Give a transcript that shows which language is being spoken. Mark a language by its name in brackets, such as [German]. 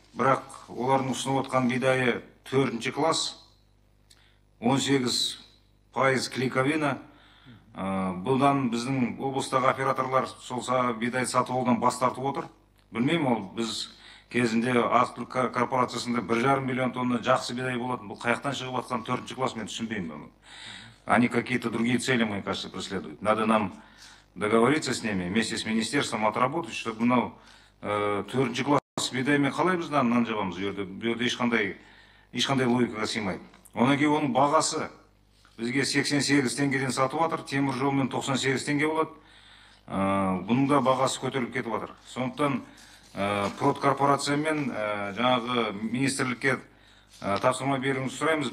[Kazakh] Бірақ олардың ұсынып отқан бидайы 4-ші класс, 18% клейковина. Бұдан біздің облыстағы операторлар солса бидай сатып алудан бас тартып отыр. Білмеймін, ол біз кезінде азық-түлік корпорациясында 1,5 миллион тонна жақсы бидай болатын. Бұл қаяқтан шығып жатқан 4-ші класс, мен түсінбеймін. [Russian] Они какие-то другие цели, мне кажется, преследуют. Надо нам договориться с ними, вместе с министерством отработать, чтобы [Kazakh] 4-ші класс бидаймен қалай біз нан жабамыз. Бұл ешқандай логикаға сыймайды. Одан кейін оның бағасы бізге 88 теңгеден сатып жатыр, темір жолмен 98 теңге болады. Бұның да бағасы көтеріліп кетіп жатыр. Сондықтан продкорпорация мен жаңағы министрлікке тапсырма беруіңізді сұраймыз.